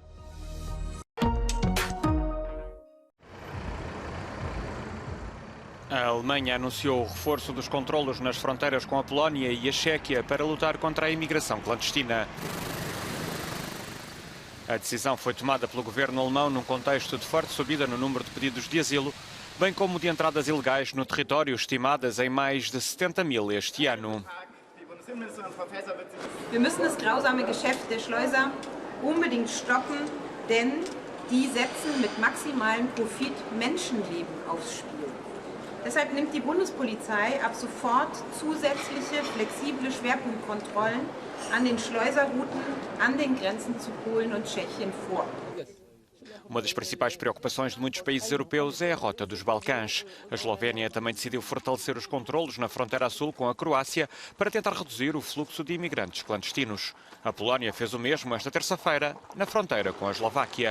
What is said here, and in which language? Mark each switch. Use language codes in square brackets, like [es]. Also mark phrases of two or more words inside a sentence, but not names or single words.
[pt] A Alemanha anunciou o reforço dos controlos nas fronteiras com a Polónia e a Chequia para lutar contra a imigração clandestina. A decisão foi tomada pelo governo alemão num contexto de forte subida no número de pedidos de asilo, bem como de entradas ilegais no território, estimadas em mais de 70.000 este ano. [de] Wir müssen das grausame Geschäft der Schleuser unbedingt stoppen, denn die setzen mit maximalem Profit Menschenleben aufs Spiel. Deshalb nimmt die Bundespolizei ab sofort zusätzliche, flexible Schwerpunktkontrollen an den Schleuserrouten an den Grenzen zu Polen und Tschechien vor. [pt] Uma das principais preocupações de muitos países europeus é a rota dos Balcãs. A Eslovénia também decidiu fortalecer os controlos na fronteira a sul com a Croácia para tentar reduzir o fluxo de imigrantes clandestinos. A Polónia fez o mesmo esta terça-feira na fronteira com a Eslováquia.